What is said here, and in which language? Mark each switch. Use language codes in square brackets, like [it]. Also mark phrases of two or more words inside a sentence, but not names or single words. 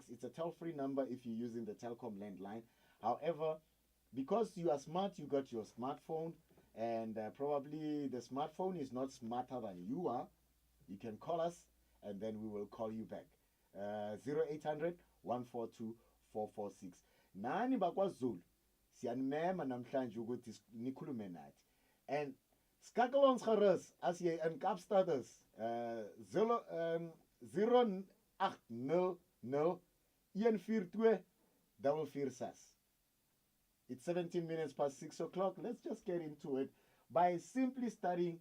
[en] It's a toll-free number if you're using the Telkom landline. However, because you are smart, you got your smartphone, and probably the smartphone is not smarter than you are. You can call us, and then we will call you back. 0800 142 446. [zu] Nani bakwaZulu siyanimema namhlanje ukuthi nikhulume nathi. [af] And skakelons gerus as jy in Kaapstad is, 0800 142 446. [en] It's 17 minutes past 6 o'clock. Let's just get into it by simply studying.